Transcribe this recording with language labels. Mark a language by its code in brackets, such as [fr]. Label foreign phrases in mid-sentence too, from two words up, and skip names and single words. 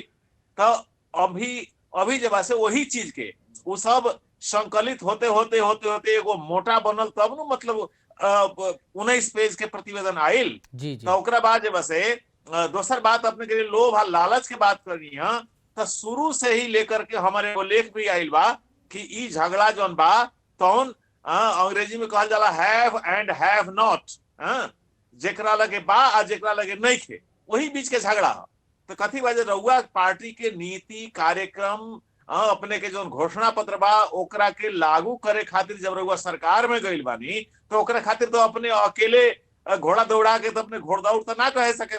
[bho] तो अभी जब से वही चीज के वो सब संकलित होते एगो मोटा बनल, तब न मतलब 19 पेज के प्रतिवेदन आयल। तो ओकरा बाद जब से दोसर बात अपने के लोभ और लालच के बात करनी है, तो शुरू से ही लेकर के हमारे वो लेख भी आयल बा कि ई झगड़ा जौन बा तौन अंग्रेजी में कहल जाला [en] have and have not, [bho] जेकरा लगे बा आ जेकरा लगे नहीं खे, वही बीच के झगड़ा है। तो कथी वजह रहुआ पार्टी के नीति कार्यक्रम अपने के जो घोषणा पत्र बा ओकरा के लागू करे खातिर जब रहुआ सरकार में गइल बानी, तो ओकरा खातिर तो अपने अकेले घोड़ा दौड़ा के तो अपने घोड़दौड़ तो ना कह सके